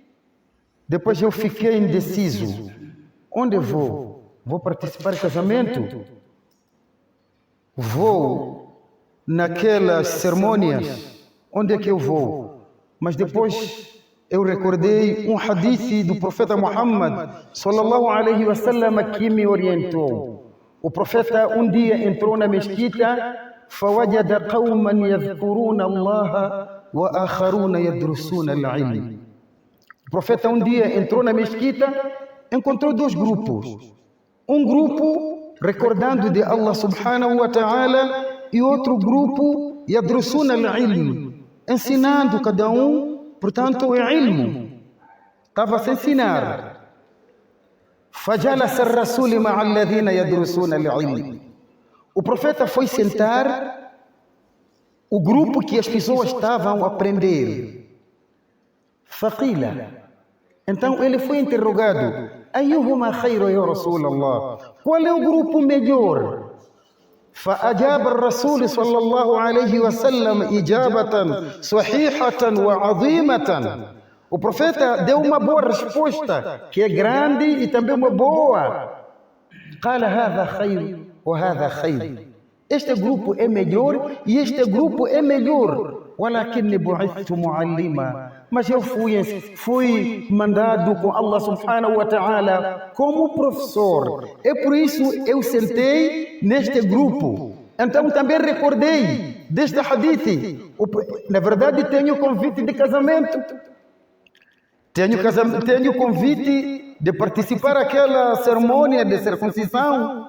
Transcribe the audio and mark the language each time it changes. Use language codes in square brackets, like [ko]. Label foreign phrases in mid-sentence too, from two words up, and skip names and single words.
[pt] Depois eu fiquei indeciso. Onde eu vou? Vou participar do casamento? Vou naquelas cerimônias? Onde é que eu vou? Mas depois eu recordei um hadith do profeta Muhammad [ar] صلى الله عليه وسلم [pt] que me orientou. O profeta um dia entrou na mesquita, [ar] فوجد قوما يذكرون الله وآخرون يدرسون العلم. [pt] O profeta um dia entrou na mesquita, encontrou 2 grupos. Um grupo recordando de Allah [ar] سبحانه وتعالى [pt] e outro grupo [ar] يدرسون العلم, [pt] ensinando cada um, portanto, o ilmo. Estava a se ensinar. [ar] فجلس الرسول مع الذين يدرسون العلم. [pt] O profeta foi sentar o grupo que as pessoas estavam a aprender. [ar] Faqila. [pt] Então ele foi interrogado. [ar] أيهما خير يا رسول الله? [pt] Qual é o grupo melhor? [ar] فأجاب الرسول صلى الله عليه وسلم إجابة صحيحة وعظيمة. [pt] O profeta deu uma boa resposta, que é grande e também uma boa. [ar] قال هذا خير وهذا خير. [pt] Este grupo é melhor e este grupo é melhor. [ar] ولكني بعثت معلما. [pt] Mas eu fui mandado com Allah [ar] سبحانه وتعالى [pt] como professor. É por isso eu sentei neste grupo. Então também recordei deste hadith. Na verdade tenho convite de casamento. Tenho convite de participar daquela cerimônia de circuncisão.